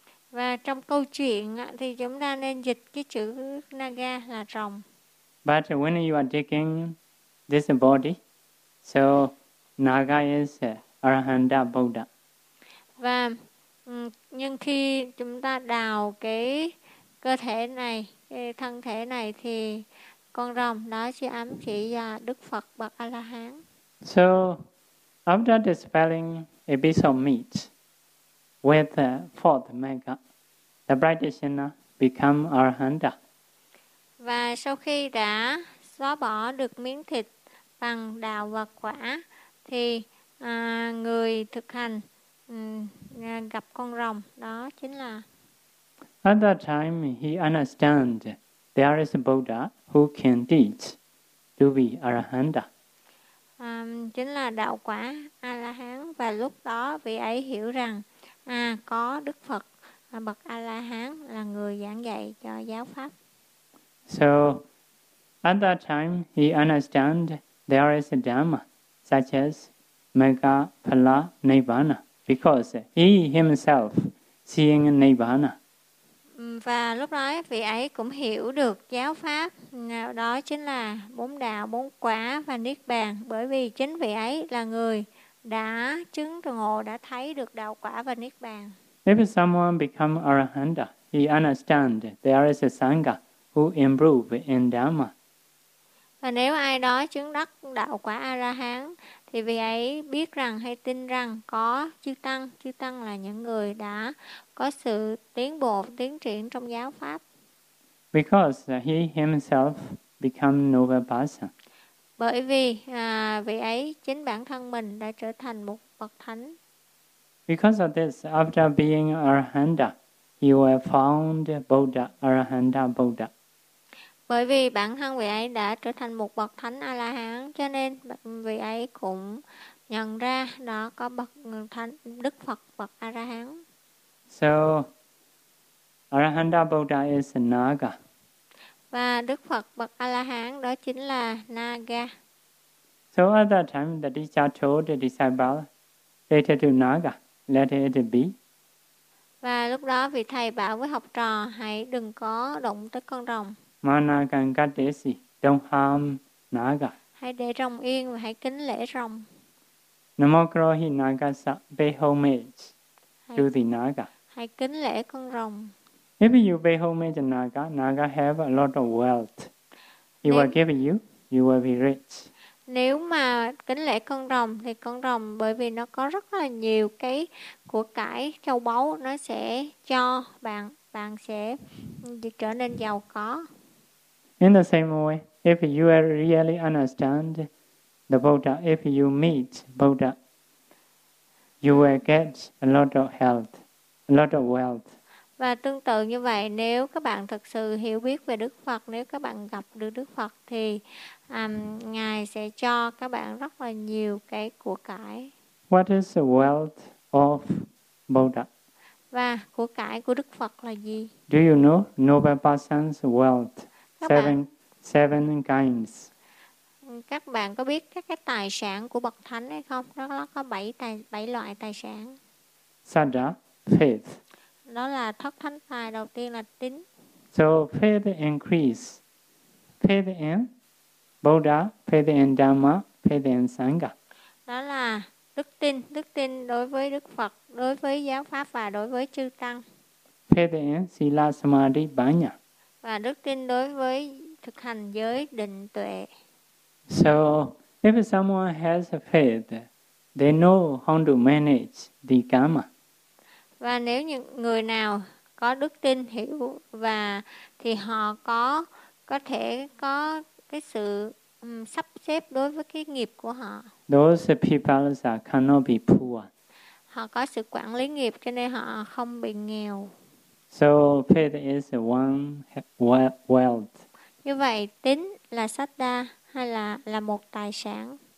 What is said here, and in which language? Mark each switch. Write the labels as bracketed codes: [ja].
[vi] Và trong câu chuyện thì chúng ta nên dịch cái chữ naga là rồng. [en] But when you are taking this body, so naga is Arahanta Buddha. [vi] Và nhưng khi chúng ta đào cái cơ thể này, cái thân thể này thì con rồng đó chỉ ám chỉ Đức Phật Bậc A La Hán. [en] So after dispelling a piece of meat with the fourth mega, the practitioner become Arahanta. [vi] Và sau khi đã xóa bỏ được miếng thịt bằng đạo và quả thì người thực hành gặp con rồng đó chính là. [en] At that time he understand there is a Buddha who can teach to be Arahanta. [vi] Chính là đạo quả A La Hán, và lúc đó vị ấy hiểu rằng có Đức Phật Bậc A La Hán là người giảng dạy cho giáo pháp. [en] So at that time he understand there is a Dhamma such as Mega Phala Nibbana, because he himself seeing Nibbana. [vi] Và lúc đó vị ấy cũng hiểu được giáo pháp, đó chính là bốn đạo, bốn quả và Niết Bàn, bởi vì chính vị ấy là người đã chứng ngộ, đã thấy được đạo quả và Niết Bàn. [en] If someone become Arahanta, he understand there is a Sangha who improve in Dhamma. [vi] Và nếu ai đó chứng đắc đạo quả A-la-hán, thì vị ấy biết rằng hay tin rằng có chư tăng là những người đã có sự tiến bộ, tiến triển trong giáo pháp. [en] Because he himself become noble person. [vi] Bởi vì vị ấy chính bản thân mình đã trở thành một bậc thánh. [en] Because of this, after being Arahanta, he was found Buddha, Arahanta Buddha. [vi] Bởi vì bản thân vị ấy đã trở thành một bậc thánh A-la-hán, cho nên vị ấy cũng nhận ra đó có bậc thánh Đức Phật Bậc A-la-hán. [en] So, Arahanta Buddha is Naga. [vi] Và Đức Phật Bậc A-la-hán đó chính là Naga. [en] So at that time, the teacher told the disciple, let it be Naga, let it be. [vi] Và lúc đó vị thầy bảo với học trò, hãy đừng có động tới con rồng. [pi] Managangatesi, [en] don't harm Naga. [vi] Hãy để rồng yên và hãy kính lễ rồng. [pi] Namokrohi Nagasa, [en] pay homage to the Naga. [vi] Hãy kính lễ con rồng. [en] If you pay homage to Naga, Naga have a lot of wealth. He will give you, you will be rich. [vi] Nếu mà kính lễ con rồng, thì con rồng bởi vì nó có rất là nhiều cái của cải, châu báu, nó sẽ cho bạn, bạn sẽ trở nên giàu có. [en] In the same way, if you really understand the Buddha, if you meet Buddha, you will get a lot of health, a lot of wealth. [vi] Và tương tự như vậy, nếu các bạn thực sự hiểu biết về Đức Phật, nếu các bạn gặp được Đức Phật, thì Ngài sẽ cho các bạn rất là nhiều cái của cải. [en] What is the wealth of Buddha? [vi] Và của cải của Đức Phật là gì? [en] Do you know noble person's wealth? Seven kinds. [vi] Các bạn có biết các cái tài sản của bậc thánh hay không? Đó là có bảy loại tài sản. [en] Sada, faith. [vi] Đó là thất thánh tài, đầu tiên là tín. [en] So faith increase. Faith in Buddha, faith in Dhamma, faith in Sangha. [vi] Đó là đức tin đối với Đức Phật, đối với giáo pháp và đối với chư tăng. [en] Faith in Sila Samadhi Banya. [vi] Và đức tin đối với thực hành giới định tuệ. [en] So, if someone has a faith, they know how to manage the karma. [vi] Và nếu những người nào có đức tin hiểu và thì họ có thể có cái sự sắp xếp đối với cái nghiệp của họ. [en] Those people cannot be poor. [vi] Họ có sự quản lý nghiệp cho nên họ không bị nghèo. [en] So faith is one wealth. [vi] Như vậy tín là sada hay là một tài sản.